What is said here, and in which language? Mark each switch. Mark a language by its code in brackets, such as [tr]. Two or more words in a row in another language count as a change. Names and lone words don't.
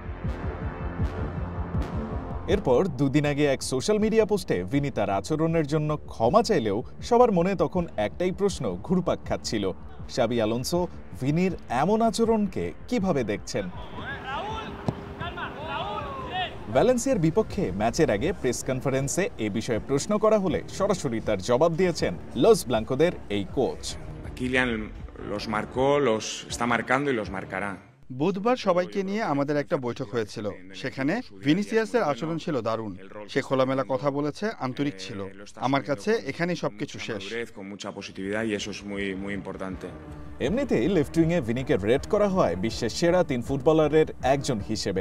[bn] এরপর দুদিন আগে এক সোশ্যাল মিডিয়া পোস্টে ভিনি তার আচরণের জন্য ক্ষমা চাইলেও সবার মনে তখন একটাই প্রশ্ন ঘুরপাক খাচ্ছিল, শাবি আলোনসো ভিনির এমন আচরণকে কিভাবে দেখছেন? ভ্যালেন্সিয়ার বিপক্ষে ম্যাচের আগে প্রেস কনফারেন্সে এ বিষয়ে প্রশ্ন করা হলে সরাসরি তার জবাব দিয়েছেন লস ব্লাঙ্কোদের এই কোচ। [es] Kylian los marcó, los está marcando y los marcará. [bn] বুধবার সবাইকে নিয়ে আমাদের একটা বৈঠক হয়েছিল, সেখানে ভিনিসিয়াসের আচরণ ছিল দারুণ। সে খোলামেলা কথা বলেছে, আন্তরিক ছিল। আমার কাছে এখানেই সবকিছু শেষ। এমনিতেই লেফট উইংয়ে ভিনিকে রেট করা হয় বিশ্বের সেরা ৩ ফুটবলারের একজন হিসেবে।